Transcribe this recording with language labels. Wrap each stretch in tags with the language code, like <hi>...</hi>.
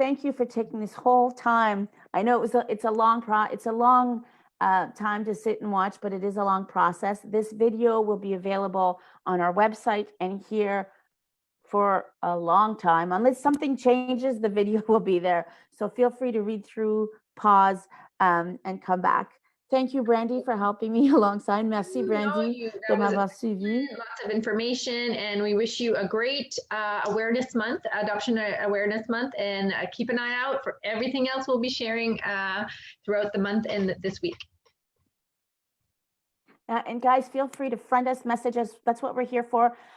<en>Thank you for taking this whole time. I know it's a long time to sit and watch, but it is a long process. This video will be available on our website and here for a long time. Unless something changes, the video will be there. So feel free to read through, pause, and come back. Thank you, Brandy, for helping me alongside.</en> <fr>Merci, Brandy, de m'avoir suivi.</fr> <en>Lots of information, and we wish you a great awareness month, Adoption Awareness Month, and keep an eye out for everything else we'll be sharing throughout the month and this week. And guys, feel free to friend us, message us. That's what we're here for.</en>